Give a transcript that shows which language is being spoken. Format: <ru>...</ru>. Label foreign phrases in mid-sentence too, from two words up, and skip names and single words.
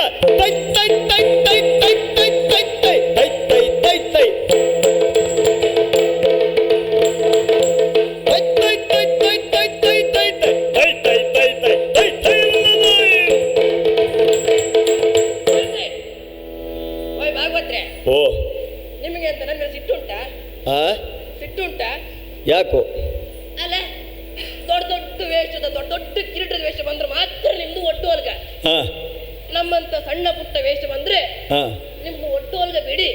<kn>ತೈ ತೈ ತೈ ತೈ ತೈ ತೈ ತೈ ತೈ ತೈ ತೈ ತೈ ಓ, ನಿಮಗೆ ಅಂತ ನನ್ನ ಸಿಟ್ಟುಂಟಾ? ಸಿಟ್ಟುಂಟಾ? ಯಾಕೋ? ಅಲ್ಲ, ದೊಡ್ಡ ದೊಡ್ಡ ವೇಷದ ದೊಡ್ಡ ದೊಡ್ಡ ಕಿರೀಟದ ವೇಷ ಬಂದ್ರೆ ಮಾತ್ರ ನಿಮ್ದು ಒಟ್ಟು ಹೊಲ್ಗ. ನಮ್ಮಂತ ಸಣ್ಣ ಪುಟ್ಟ ವೇಷ ಬಂದ್ರೆ ನಿಮ್ದು ಒಟ್ಟು ಹೊಲ್ಗ ಬಿಡಿ.</kn>